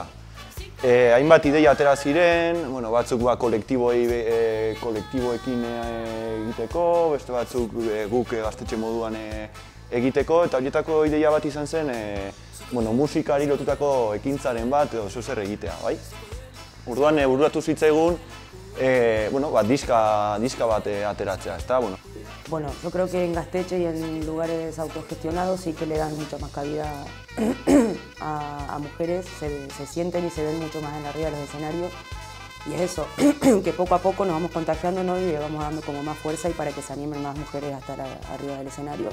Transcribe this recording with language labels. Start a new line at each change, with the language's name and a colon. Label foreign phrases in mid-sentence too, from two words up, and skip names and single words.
Basque: Hainbat ideia atera ziren, batzuk kolektiboekin egiteko, beste batzuk guk Gaztetxe moduan egiteko, eta horietako ideia bat izan zen musikari lotutako ekintzaren bat edo zer egitea, bai? Orduan bururatu zitzaigun diska bat ateratzea, ezta?
Spanish: Bueno, yo creo que en Gaztetxe y en lugares autogestionados sí que le dan mucha más cabida a mujeres, se sienten y se ven mucho más en arriba de los escenarios, y es eso, que poco a poco nos vamos contagiando, ¿no? Y le vamos dando como más fuerza y para que se animen más mujeres a estar arriba del escenario.